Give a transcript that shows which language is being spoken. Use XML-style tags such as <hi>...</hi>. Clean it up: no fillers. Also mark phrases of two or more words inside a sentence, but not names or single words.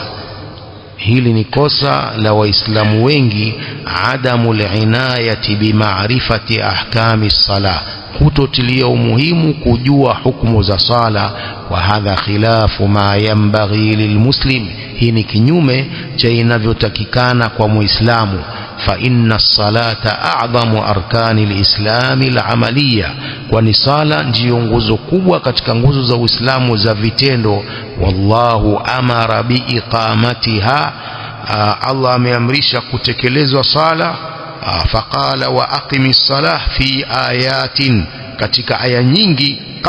<sw>Hili ni kosa la waislamu wengi,</sw> <ar>عدم العناية بمعرفة أحكام الصلاة,</ar> <sw>kutotilia umuhimu kujua hukumu za sala.</sw> <ar>وهذا خلاف ما ينبغي للمسلم,</ar> <sw>hii ni kinyume cha inavyotakikana kwa muislamu.</sw> <ar>فإن الصلاة أعظم أركان الإسلام العملية</ar> <sw>kwani sala ndiyo nguzo kubwa katika nguzo za Uislamu za vitendo</sw> <ar>والله أمر بإقامتها</ar> <sw>Allah ameamrisha kutekelezwa sala</sw> <ar>فقال وأقيموا الصلاة في آيات</ar> <sw>katika aya nyingi</sw>